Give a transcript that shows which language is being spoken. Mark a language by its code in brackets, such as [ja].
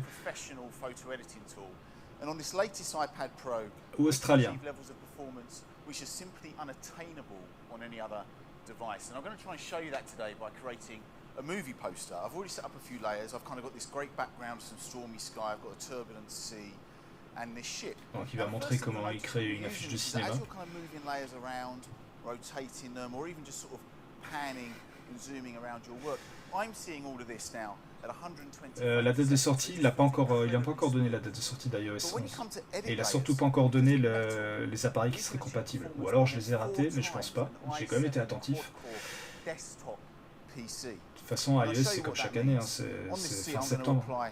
[en] Professional photo editing tool. And on this latest iPad Pro, [fr] Ou australien. [en] we achieve levels of performance which are simply unattainable on any other device. And I'm going to try and show you that today by creating a movie poster. I've already set up a few layers. I've kind of got this great background, some stormy sky. I've got a turbulent sea and this ship. [fr] Donc il va montrer comment il crée une affiche de cinéma. [en] As you're kind of moving layers around, rotating them, or even just sort of panning and zooming around your work, I'm seeing all of this now at 120. [fr] La date de sortie, il n'a pas encore donné la date de sortie d'iOS 11. Et il n'a surtout pas encore donné les appareils qui seraient compatibles. Ou alors je les ai ratés, mais je pense pas. J'ai quand même été attentif. De toute façon, iOS c'est comme chaque année, hein, c'est fin septembre.